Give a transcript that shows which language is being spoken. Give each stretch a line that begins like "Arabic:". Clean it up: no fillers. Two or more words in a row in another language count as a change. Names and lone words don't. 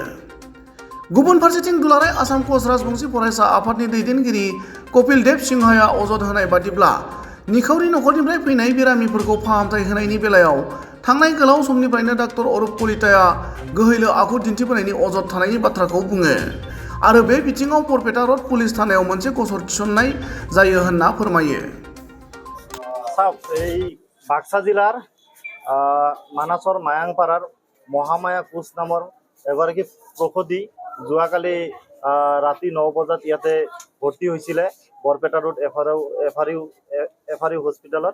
Bodo: गुबुन फारसेथिं दुलाराय आसाम कच राजबंशी फरायसा आफादनि दैदेनगिरि कपिल देब सिंहया अजद होनाय बादिब्ला निखावरि नखरनिफ्राय फैनाय बेरामिफोरखौ फाहामथाय होनायनि बेलायाव थांनाय गोलाव समनिफ्रायनो डाक्टर अरुप कलिताया गोहैलो आखु दिन्थिबोनायनि अजद थानायनि बाथ्राखौ बुङो आरो बे बिथिङाव बरपेटारत पुलिस थानायाव मोनसे गसर थिसननाय जायो होनना फोरमायो।
Assamese: এই বাক্সা জিলাৰ মানাসৰ মায়াংপাৰাৰ মহামায়া কোচ নামৰ এগৰাকী প্ৰসূতি যোৱাকালি ৰাতি 9 বজাত ইয়াতে ভৰ্তি হৈছিলে বৰপেটা ৰোড এফআৰইউ হস্পিটেলত।